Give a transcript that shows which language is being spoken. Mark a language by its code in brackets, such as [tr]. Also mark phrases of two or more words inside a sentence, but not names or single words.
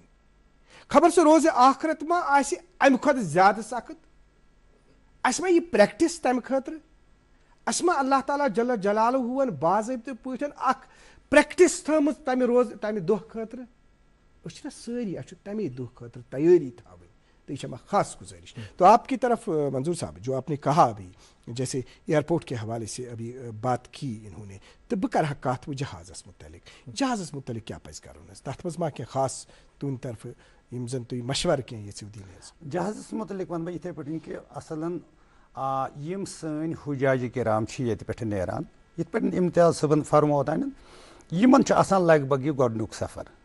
[ks] خبر سُہ روزِ آخرت ما آسہِ امہِ کھۄتہٕ زیادٕ سخت اسہِ ما یہِ پریکٹِس تمہِ خٲطرٕ اسہِ ما اللہ تعالیٰ جل جلالہُوَن باضٲبطہٕ پٲٹھۍ اکھ پریکٹِس تھٲومٕژ تمہِ دۄہ خٲطرٕ. أسۍ چھِنہ سٲری اسہِ چھُ تمے دۄہ خٲطرٕ تیٲری تھاوٕنۍ [ur] تو یہ ہماری خاص گزارش. تو آپ کی طرف منظور صاحب جو آپ نے کہا ابھی جیسے ایئرپورٹ کے حوالے سے ابھی بات کی انہوں نے [ks] تو بہٕ کرٕ ہا کتھ جہازس متعلق کیاہ پزِ کرُن حظ تتھ منٛز ما کینٛہہ خاص تُہنٛدِ طرفہٕ یِم زن تُہۍ مشورٕ کینٛہہ یژھِو دِنۍ حظ. جہازس متعلق ونہٕ بہٕ یِتھٕے پٲٹھۍ کہِ اصلن یِم سٲنۍ حُجاجہِ کِرام چھِ ییٚتہِ پٮ۪ٹھ نیران یِتھ پٲٹھۍ امتیاز صٲبن فرموو اوتانٮ۪تھ یِمن چھُ آسان لگ بگ یہِ گۄڈنیُک سفر